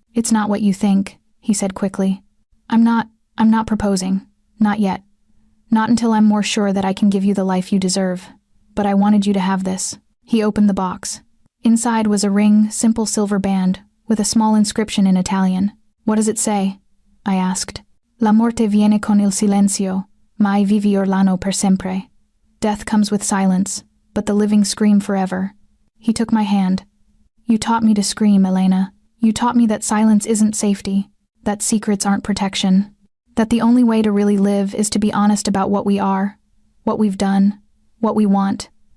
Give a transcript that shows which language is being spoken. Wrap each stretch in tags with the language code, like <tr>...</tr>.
<en>It's not what you think, he said quickly. I'm not proposing. Not yet. Not until I'm more sure that I can give you the life you deserve. But I wanted you to have this. He opened the box. Inside was a ring, simple silver band, with a small inscription in Italian. What does it say? I asked.</en> <it>La morte viene con il silenzio, mai vivi urlano per sempre.</it> <en>Death comes with silence, but the living scream forever. He took my hand. You taught me to scream, Elena. You taught me that silence isn't safety, that secrets aren't protection, that the only way to really live is to be honest about what we are, what we've done, what we want.</en>